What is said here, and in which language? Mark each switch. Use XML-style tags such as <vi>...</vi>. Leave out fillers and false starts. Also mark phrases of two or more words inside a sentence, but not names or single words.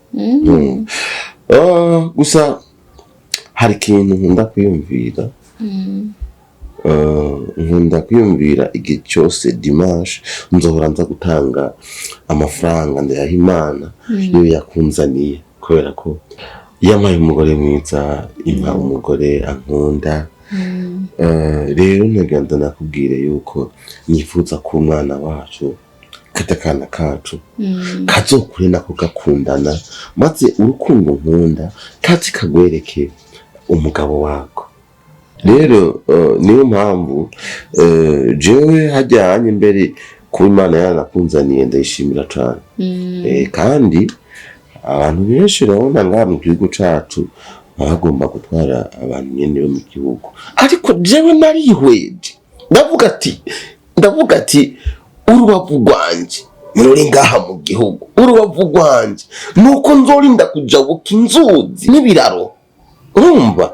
<rn>Gusa hari ikintu nkunda kwiyumvira, nkunda kwiyumvira igihe cyose dimanche nzohora nza gutanga amafaranga ndayaha Imana iyo yakunzaniye, kubera ko yampaye umugore mwiza, impa umugore ankunda. Rero ntaganda nakubwire yuko nifuza ko umwana wacu katakana kacu kazokure nako gakundana, maze urukundo nkunda kazi kagwereke umugabo wako. Rero niyo mpamvu jewe hajyanye imbere ku Imana yanakunzaniye ndayishimira cyane. Kandi abantu benshi urabona ngaha mu gihugu cyacu bagomba gutwara abantu nyene bo mu gihugu, ariko jewe narihweje ndavuga ati urubavu rwanje ruri ngaha mu gihugu, urubavu rwanje nuko nzorinda kujabuka inzuzi n'ibiraro, urumva?</rn>